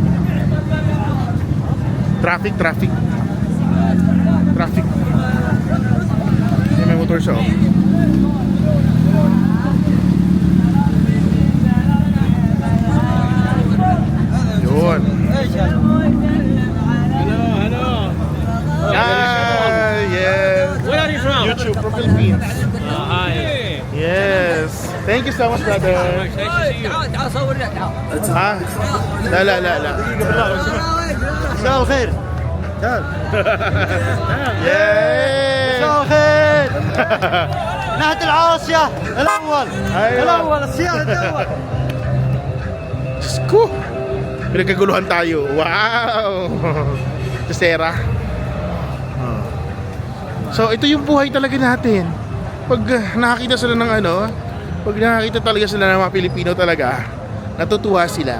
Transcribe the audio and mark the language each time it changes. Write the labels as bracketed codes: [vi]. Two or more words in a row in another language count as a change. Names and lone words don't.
[tl] Traffic. May motor siya oh. Yun. [en] Hello. Ah, yes. Where are you from? YouTube from Philippines. Hi. Yes. Thank you so much, brother. Nice to see you. [ar] Ah, la. مساء الخير. Yay! مساء الخير. نهد العاصية الأول. أيوة. السيارة الأول. [tl] Sko! Pinagkaguluhan tayo. Wow! Kusera. So, ito yung buhay talaga natin. Pag nakakita sila ng ano, pag nakakita talaga sila ng mga Pilipino talaga, natutuwa sila.